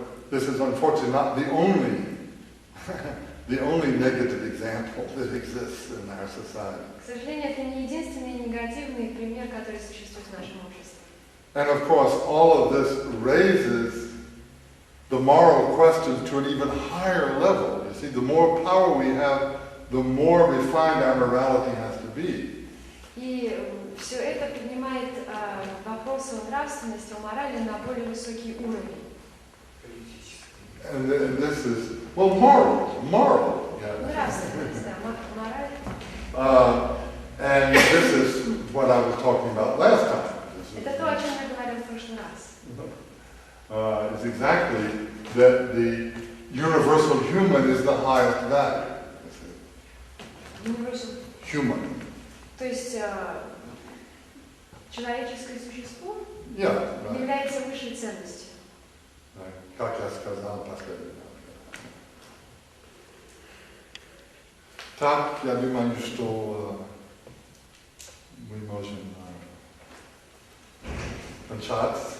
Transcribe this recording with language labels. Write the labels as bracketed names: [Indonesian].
[English] This is unfortunately not the only. The only negative example that exists in our society. [Russian] К сожалению, это не единственный негативный пример, который существует в нашем обществе. [English] And of course, all of this raises the moral questions to an even higher level. You see, the more power we have, the more refined our morality has to be. [Russian] И все это поднимает вопросы о нравственности, о морали на более высокий уровень. [English] And this is, well, moral. Yeah. [Russian] Нравственность, да, мораль. [English] And this is what I was talking about last time. [Russian] Это то, о чем я говорил в прошлый раз. [English] It's exactly that the universal human is the highest value. Universal. Human. [Russian] То есть человеческое существо [English] right. [Russian] является высшей ценностью. [English] Right. [Russian] Как я сказал последний раз. Так, я думаю, что мы можем начать.